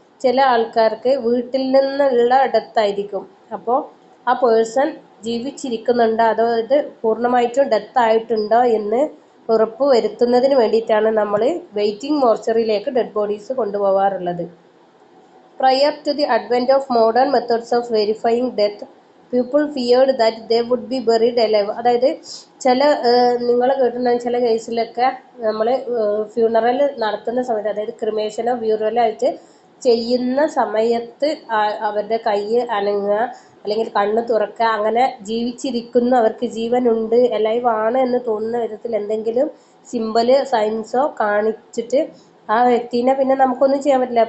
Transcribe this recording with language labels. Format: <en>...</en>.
<ml>ചില ആൾക്കാർക്ക് വീട്ടിൽ നിന്നുള്ള ഡെത്തായിരിക്കും. അപ്പോൾ ആ പേഴ്സൺ ജീവിച്ചിരിക്കുന്നുണ്ടോ അതോ ഇത് പൂർണ്ണമായിട്ടും ഡെത്തായിട്ടുണ്ടോ എന്ന് ഉറപ്പ് വരുത്തുന്നതിന് വേണ്ടിയിട്ടാണ് നമ്മൾ waiting മോർച്ചറിയിലേക്ക് dead bodies കൊണ്ടുപോകാറുള്ളത്.</ml> <en>Prior to the advent of modern methods of verifying death, people feared that they would be buried alive.</en> <ml>അതായത് ചില നിങ്ങൾ കേട്ടിട്ടുണ്ടെങ്കിൽ ചില കേസിലൊക്കെ നമ്മൾ ഫ്യൂണറൽ നടത്തുന്ന സമയത്ത്, അതായത് ക്രിമേഷനോ ബ്യൂറലോ ആയിട്ട് ചെയ്യുന്ന സമയത്ത് അവരുടെ കൈ അനങ്ങുക അല്ലെങ്കിൽ കണ്ണ് തുറക്കുക, അങ്ങനെ ജീവിച്ചിരിക്കുന്നു, അവർക്ക് ജീവനുണ്ട്, അലൈവ് ആണ് എന്ന് തോന്നുന്ന വിധത്തിൽ എന്തെങ്കിലും സിമ്പല് സയൻസോ കാണിച്ചിട്ട് ആ വ്യക്തിനെ പിന്നെ നമുക്കൊന്നും ചെയ്യാൻ പറ്റില്ല.</ml>